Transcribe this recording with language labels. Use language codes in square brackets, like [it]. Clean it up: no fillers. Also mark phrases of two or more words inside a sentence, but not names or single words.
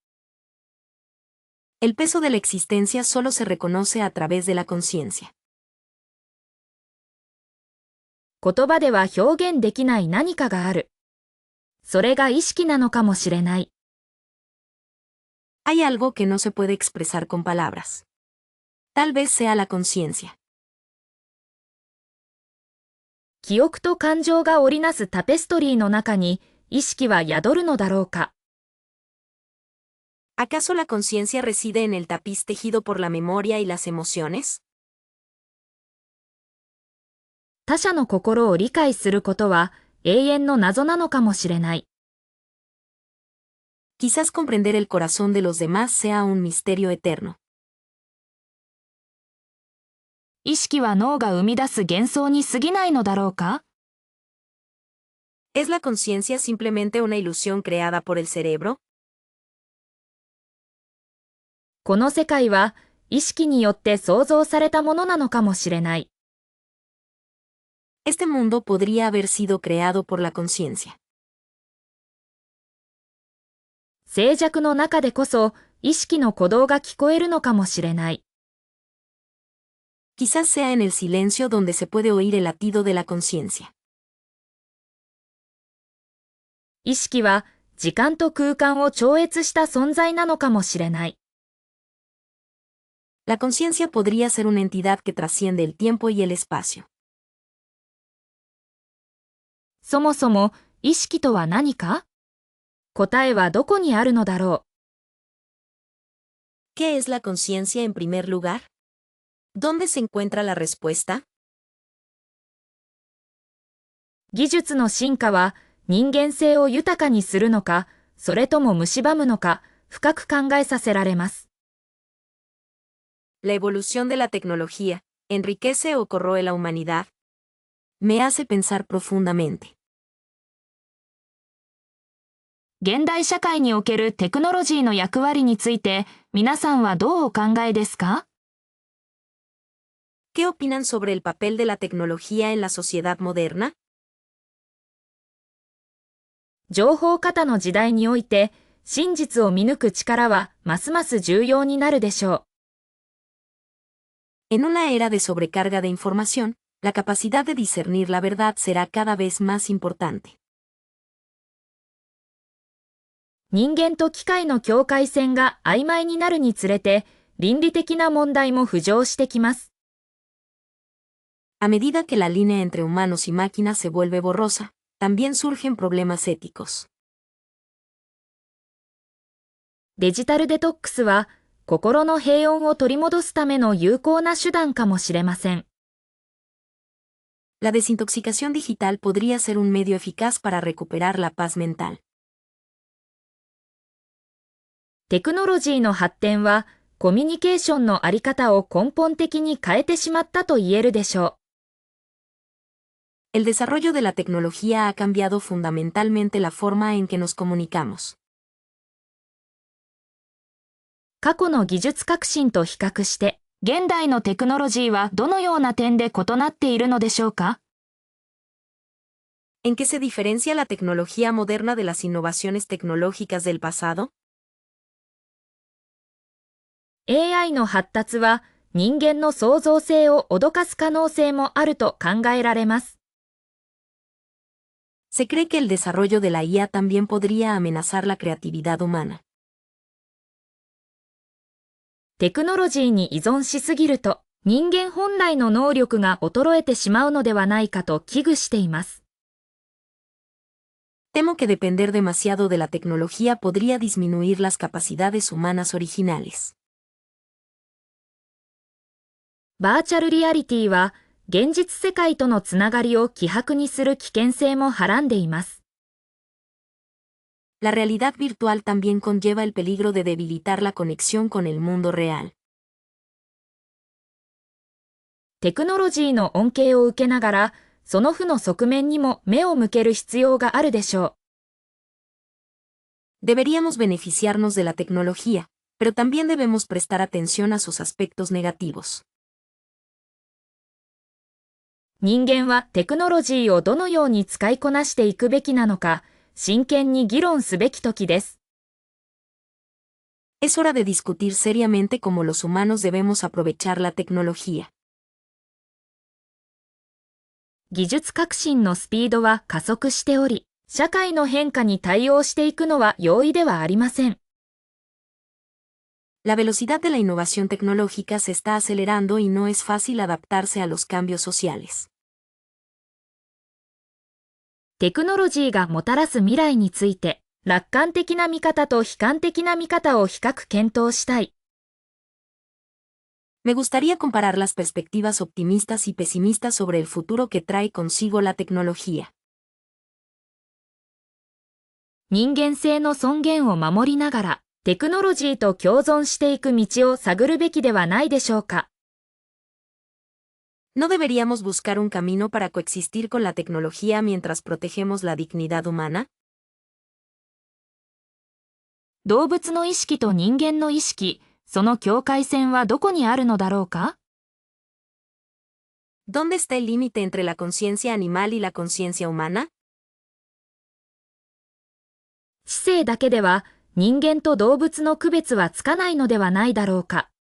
[es] El peso de la existencia solo se reconoce a través de la conciencia. [ja] 言葉では表現できない何かがある。それが意識なのかもしれない。 [es] Hay algo que no se puede expresar con palabras. Tal vez sea la conciencia. [ja] 記憶と感情が織りなすタペストリーの中に意識は宿るのだろうか。 [es] ¿Acaso la conciencia reside en el tapiz tejido por la memoria y las emociones? [ja] 他者の心を理解することは永遠の謎なのかもしれない。 [es] Quizás comprender el corazón de los demás sea un misterio eterno. [ja] 意識は脳が生み出す幻想に過ぎないのだろうか？ [es] ¿Es la conciencia simplemente una ilusión creada por el cerebro? [ja] この世界は意識によって創造されたものなのかもしれない。 [es] Este mundo podría haber sido creado por la conciencia. [ja] 静寂の中でこそ意識の鼓動が聞こえるのかもしれない。 [es] Quizás sea en el silencio donde se puede oír el latido de la conciencia. [ja] 意識は時間と空間を超越した存在なのかもしれない。 [es] La conciencia podría ser una entidad que trasciende el tiempo y el espacio. [ja] そもそも意識とは何か？答えはどこにあるのだろう。 [es] ¿Qué es la conciencia en primer lugar? ¿Dónde se encuentra la respuesta? [ja] 技術の進化は人間性を豊かにするのか、それとも蝕むのか、深く考えさせられます。 [es] La evolución de la tecnología, ¿enriquece o corroe la humanidad? Me hace pensar profundamente. [ja] 現代社会におけるテクノロジーの役割について、皆さんはどうお考えですか？ [es] ¿Qué opinan sobre el papel de la tecnología en la sociedad moderna? [ja] 情報過多の時代において、真実を見抜く力はますます重要になるでしょう。 [es] En una era de sobrecarga de información, la capacidad de discernir la verdad será cada vez más importante. [ja] 人間と機械の境界線が曖昧になるにつれて、倫理的な問題も浮上してきます。 [es] A medida que la línea entre humanos y máquinas se vuelve borrosa, también surgen problemas éticos. [ja] デジタルデトックスは、心の平穏を取り戻すための有効な手段かもしれません。 [es] La desintoxicación digital podría ser un medio eficaz para recuperar la paz mental. [ja] テクノロジーの発展は、コミュニケーションのあり方を根本的に変えてしまったと言えるでしょう。 [es] El desarrollo de la tecnología ha cambiado fundamentalmente la forma en que nos comunicamos. [ja] 過去の技術革新と比較して、現代のテクノロジーはどのような点で異なっているのでしょうか？ [es] ¿En qué se diferencia la tecnología moderna de las innovaciones tecnológicas del pasado? [ja] AI の発達は人間の創造性を脅かす可能性もあると考えられます。 [es] Se cree que el desarrollo de la IA también podría amenazar la creatividad humana. [ja] テクノロジーに依存しすぎると、人間本来の能力が衰えてしまうのではないかと危惧しています。 [es] Temo que depender demasiado de la tecnología podría disminuir las capacidades humanas originales. [ja] バーチャルリアリティは、現実世界とのつながりを希薄にする危険性もはらんでいます。 [es] La realidad virtual también conlleva el peligro de debilitar la conexión con el mundo real. [ja] テクノロジーの恩恵を受けながら、その負の側面にも目を向ける必要があるでしょ [es] う。Deberíamos beneficiarnos de la tecnología, pero también debemos prestar atención a sus aspectos negativos. [ja] 人間はテクノロジーをどのように使いこなしていくべきなのか、真剣に議論すべき時です。 [es] Es hora de discutir seriamente cómo los humanos debemos aprovechar la tecnología. [ja] 技術革新のスピードは加速しており、社会の変化に対応していくのは容易ではありません。 [es] La velocidad de la innovación tecnológica se está acelerando y no es fácil adaptarse a los cambios sociales. [ja] テクノロジーがもたらす未来について、楽観的な見方と悲観的な見方を比較検討したい。 [es] Me gustaría comparar las perspectivas optimistas y pesimistas sobre el futuro que trae consigo la tecnología. [ja] 人間性の尊厳を守りながら、テクノロジーと共存していく道を探るべきではないでしょうか。 [es] ¿No deberíamos buscar un camino para coexistir con la tecnología mientras protegemos la dignidad humana? [ja] 動物の意識と人間の意識、その境界線はどこにあるのだろうか？ [es] ¿Dónde está el límite entre la conciencia animal y la conciencia humana? [ja] 知性だけでは人間と動物の区別はつかないのではないだろうか。